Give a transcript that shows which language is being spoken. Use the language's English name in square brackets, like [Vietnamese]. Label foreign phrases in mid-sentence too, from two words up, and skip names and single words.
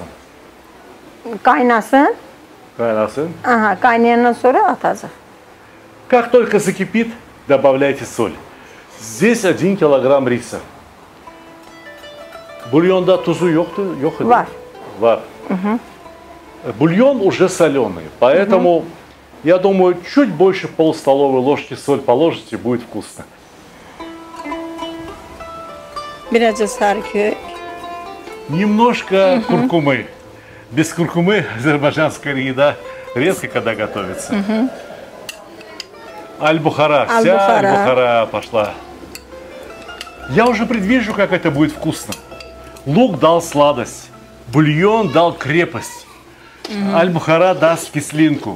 [Azerbaijani] Qaynasın. Kaynasın. Aha, qaynayandan sonra atacaq. [Russian] Как только закипит, добавляйте соль. Здесь 1 килограмм риса. [Azerbaijani] Bulyonda duzu yox idi? Var. Var. [Russian] Бульон уже соленый, поэтому я думаю, чуть больше полстоловой ложки соль положите, будет вкусно. [Azerbaijani] Biraz da sarı kök. [Russian] Немножко куркумы. Без куркумы азербайджанская еда редко когда готовится. Аль-Бухара, вся Аль-Бухара пошла. Я уже предвижу, как это будет вкусно. Лук дал сладость, бульон дал крепость, Аль-Бухара даст кислинку.